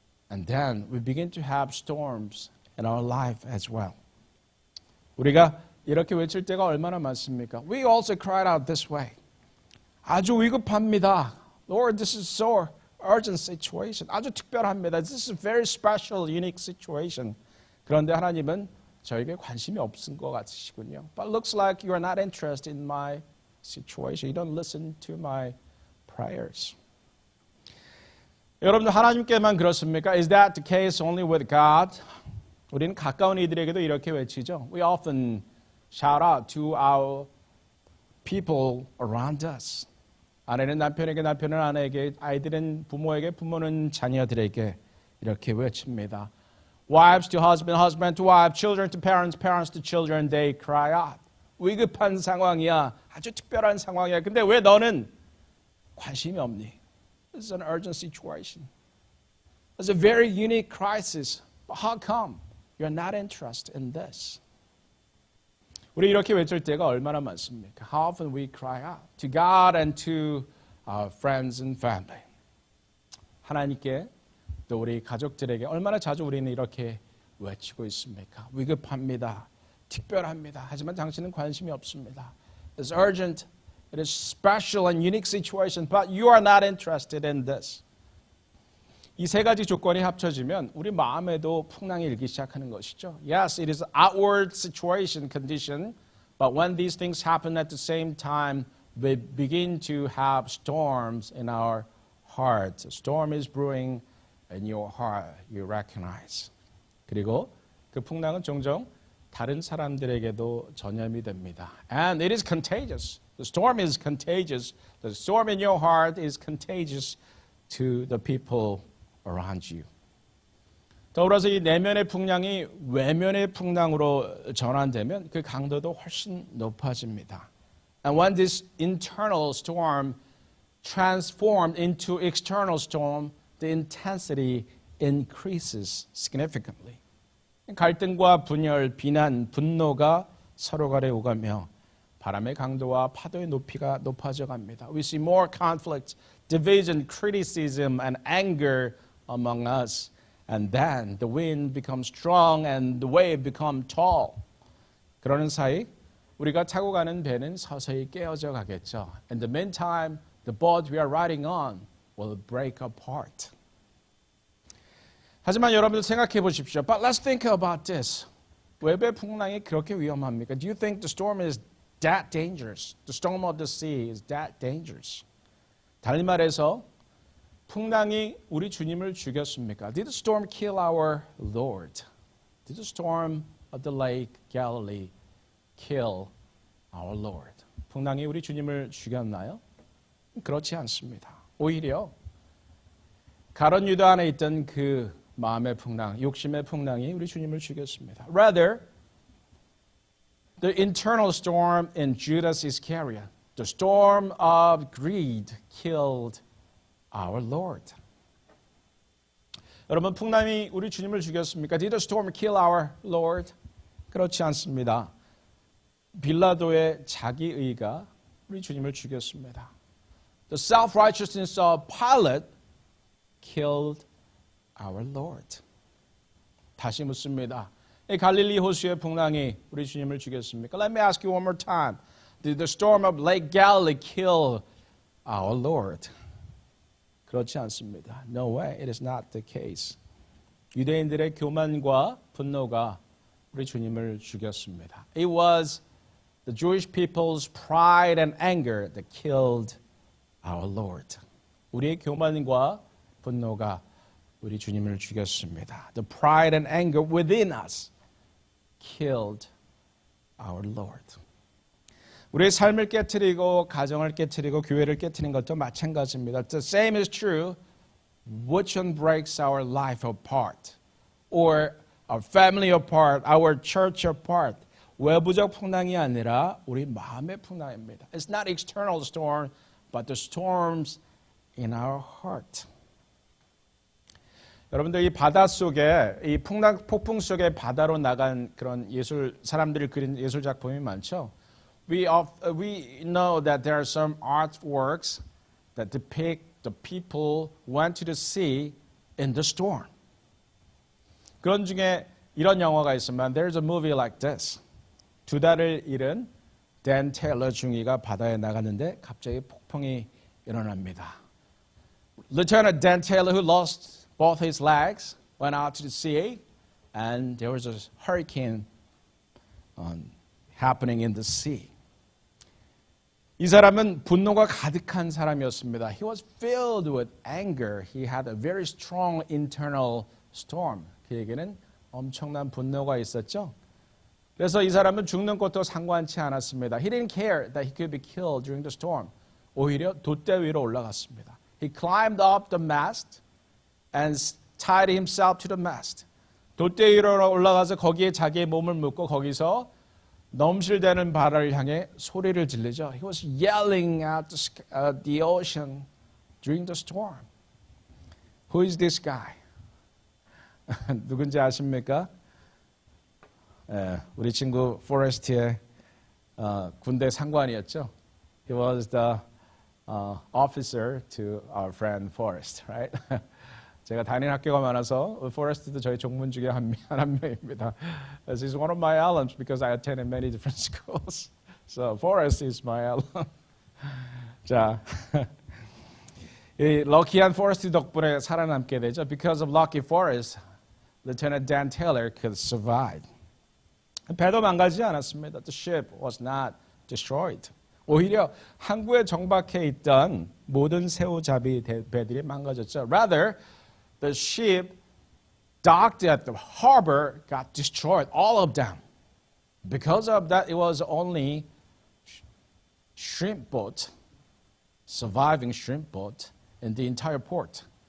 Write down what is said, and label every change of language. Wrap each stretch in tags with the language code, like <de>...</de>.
<en>And then we begin to have storms in our life as well.</en> <ko>우리가 이렇게 외칠 때가 얼마나 많습니까?</ko> <en>We also cried out this way.</en> <ko>아주 위급합니다.</ko> <en>Lord, this is so urgent situation.</en> <ko>아주 특별합니다.</ko> <en>This is a very special, unique situation.</en> <ko>그런데 하나님은 저에게 관심이 없은 것 같으시군요.</ko> <en>But looks like you are not interested in my situation. You don't listen to my prayers.</en> <ko>여러분들 하나님께만 그렇습니까?</ko> <en>Is that the case only with God?</en> <ko>우리는 가까운 이들에게도 이렇게 외치죠.</ko> <en>We often shout out to our people around us.</en> <ko>아내는 남편에게, 남편은 아내에게, 아이들은 부모에게, 부모는 자녀들에게 이렇게 외칩니다.</ko> <en>Wives to husband, husband to wife, children to parents, parents to children, they cry out.</en> <ko>위급한 상황이야. 아주 특별한 상황이야. 근데 왜 너는 관심이 없니?</ko> <en>This is an urgent situation. It's a very unique crisis. But how come you're not interested in this?</en> <ko>우리 이렇게 외칠 때가 얼마나 많습니까?</ko> <en>How often we cry out to God and to our friends and family.</en> <ko>하나님께 또 우리 가족들에게 얼마나 자주 우리는 이렇게 외치고 있습니까? 위급합니다. 특별합니다. 하지만 당신은 관심이 없습니다.</ko> <en>It's urgent. It is special and unique situation, but you are not interested in this.</en> <ko>이 세 가지 조건이 합쳐지면 우리 마음에도 풍랑이 일기 시작하는 것이죠.</ko> <en>Yes, it is an outward situation, condition, but when these things happen at the same time, we begin to have storms in our hearts. A storm is brewing in your heart, you recognize.</en> <ko>그리고 그 풍랑은 종종 다른 사람들에게도 전염이 됩니다.</ko> <en>And it is contagious. The storm is contagious. The storm in your heart is contagious to the people around you.</en> <ko>더불어서 이 내면의 풍랑이 외면의 풍랑으로 전환되면 그 강도도 훨씬 높아집니다.</ko> <en>And when this internal storm transformed into external storm, the intensity increases significantly.</en> <ko>갈등과 분열, 비난, 분노가 서로 간에 오가며 바람의 강도와 파도의 높이가 높아져 갑니다.</ko> <en>We see more conflict, division, criticism, and anger among us. And then the wind becomes strong and the wave becomes tall.</en> <ko>그러는 사이 우리가 타고 가는 배는 서서히 깨어져 가겠죠.</ko> <en>In the meantime, the boat we are riding on will break apart.</en> <ko>하지만 여러분들 생각해 보십시오.</ko> <en>But let's think about this.</en> <ko>왜 배 풍랑이 그렇게 위험합니까?</ko> <en>Do you think the storm is that dangerous? The storm of the sea is that dangerous?</en> <ko>달리 말해서 풍랑이 우리 주님을 죽였습니까?</ko> <en>Did the storm kill our Lord? Did the storm of the lake Galilee kill our Lord?</en> <ko>풍랑이 우리 주님을 죽였나요? 그렇지 않습니다. 오히려 가룟 유다 안에 있던 그 마음의 풍랑, 욕심의 풍랑이 우리 주님을 죽였습니다.</ko> <en>Rather, the internal storm in Judas Iscariot, the storm of greed killed our Lord.</en> <ko>여러분, 풍랑이 우리 주님을 죽였습니까?</ko> <en>Did the storm kill our Lord?</en> <ko>그렇지 않습니다. 빌라도의 자기의가 우리 주님을 죽였습니다.</ko> <en>The self-righteousness of Pilate killed our Lord.</en> <ko>다시 묻습니다. 이 갈릴리 호수의 풍랑이 우리 주님을 죽였습니까?</ko> <en>Let me ask you one more time. Did the storm of Lake Galilee kill our Lord?</en> <ko>그렇지 않습니다.</ko> <en>No way, it is not the case.</en> <ko>유대인들의 교만과 분노가 우리 주님을 죽였습니다.</ko> <en>It was the Jewish people's pride and anger that killed our Lord.</en> <ko>우리의 교만과 분노가 우리 주님을 죽였습니다.</ko> <en>The pride and anger within us killed our Lord.</en> <ko>우리의 삶을 깨트리고 가정을 깨트리고 교회를 깨트리는 것도 마찬가지입니다.</ko> <en>The same is true. Which one breaks our life apart, or our family apart, our church apart?</en> <ko>외부적 풍랑이 아니라 우리 마음의 풍랑입니다.</ko> <en>It's not external storm, but the storms in our heart.</en> <ko>여러분들 이 바다 속에 이 폭풍 속에 바다로 나간 그런 사람들이 그린 예술 작품이 많죠.</ko> <en>We know that there are some artworks that depict the people went to the sea in the storm.</en> <ko>그런 중에 이런 영화가 있으면</ko> <en>There's a movie like this.</en> <ko>2달을 잃은 댄 테일러 중위가 바다에 나갔는데 갑자기 폭풍이 일어납니다.</ko> <en>Lieutenant Dan Taylor, who lost both his legs, went out to the sea, and there was a hurricane happening in the sea.</en> <ko>이 사람은 분노가 가득한 사람이었습니다.</ko> <en>He was filled with anger. He had a very strong internal storm.</en> <ko>그에게는 엄청난 분노가 있었죠. 그래서 이 사람은 죽는 것도 상관치 않았습니다.</ko> <en>He didn't care that he could be killed during the storm.</en> <ko>오히려 돛대 위로 올라갔습니다.</ko> <en>He climbed up the mast and tied himself to the mast.</en> <ko>돛대 위로 올라가서 거기에 자기의 몸을 묶고 거기서 넘실대는 바다를 향해 소리를 지르죠.</ko> <en>He was yelling at the ocean during the storm. Who is this guy?</en> <ko>누군지 아십니까? 우리 친구 포레스트의 군대 상관이었죠.</ko> <en>He was the officer to our friend Forrest, right?</en> <ko>제가 다니는 학교가 많아서 포레스트도 저희 종문 중에 한 명입니다.</ko> <en>As he's one of my alums because I attended many different schools. So Forrest is my alum.</en> <ko>자, 이 럭키한 포레스트 덕분에 살아남게 되죠.</ko> <en>Because of lucky Forrest, Lieutenant Dan Taylor could survive.</en> <ko>배도 망가지지 않았습니다.</ko> <en>The ship was not destroyed.</en> <ko>오히려 항구에 정박해 있던 모든 새우잡이 배들이 망가졌죠.</ko> <en>Rather, the ship docked at the harbor got destroyed, all of them. Because of that, it was only shrimp boat, surviving shrimp boat in the entire port.</en>